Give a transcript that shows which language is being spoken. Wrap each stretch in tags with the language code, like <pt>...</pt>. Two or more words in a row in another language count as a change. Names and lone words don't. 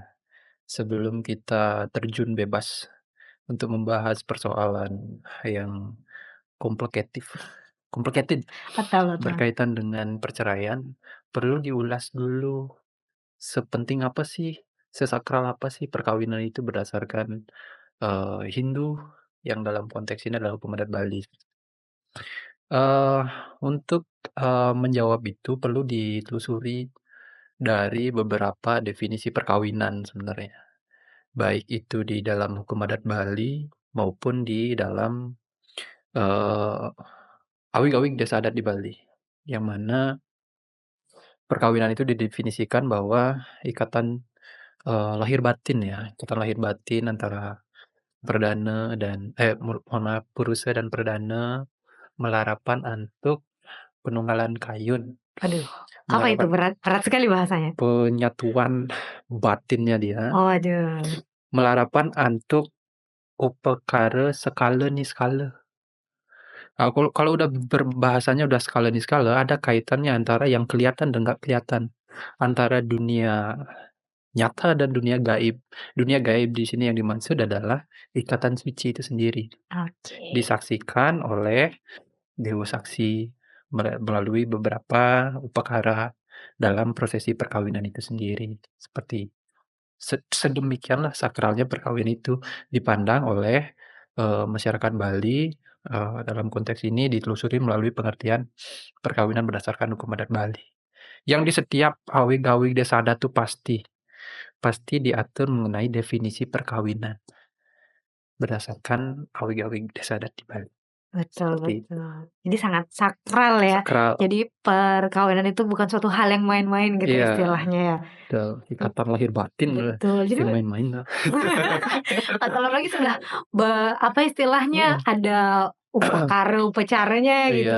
<id>Sebelum kita terjun bebas untuk membahas persoalan yang complicated berkaitan dengan perceraian, perlu diulas dulu sepenting apa sih, sesakral apa sih perkawinan itu berdasarkan Hindu yang dalam konteks ini adalah hukum adat Bali. Untuk menjawab itu perlu ditelusuri dari beberapa definisi perkawinan sebenarnya, baik itu di dalam hukum adat Bali maupun di dalam awik-awik desa adat di Bali, yang mana perkawinan itu didefinisikan bahwa ikatan lahir batin ya, ikatan lahir batin antara perdana dan purusa dan perdana melarapan untuk</id> <ban>penunggalan kayun.</ban> <id>Aduh, apa itu berat sekali bahasanya. Penyatuan batinnya dia. Oh, aduh. Melarapan untuk Upekara skala niskala. Kalau kalau udah berbahasanya udah skala niskala, ada kaitannya antara yang kelihatan dan nggak kelihatan, antara dunia nyata dan dunia gaib. Dunia gaib di sini yang dimaksud adalah ikatan suci itu sendiri, Oke. disaksikan oleh dewa saksi melalui beberapa upakara dalam prosesi perkawinan itu sendiri. Seperti sedemikianlah sakralnya perkawinan itu dipandang oleh masyarakat Bali. Dalam konteks ini ditelusuri melalui pengertian perkawinan berdasarkan hukum adat Bali. Yang di setiap awig-awig desa adat tuh pasti diatur mengenai definisi perkawinan berdasarkan awig-awig desa adat di Bali. Betul Seperti itu. betul. Jadi sangat sakral ya. Sakral. Jadi perkawinan itu bukan suatu hal yang main-main gitu Iya, istilahnya ya. ikatan lahir batin lah, Betul. Jadi si main-main lah. atau lagi sudah apa istilahnya ada upacaranya gitu</id>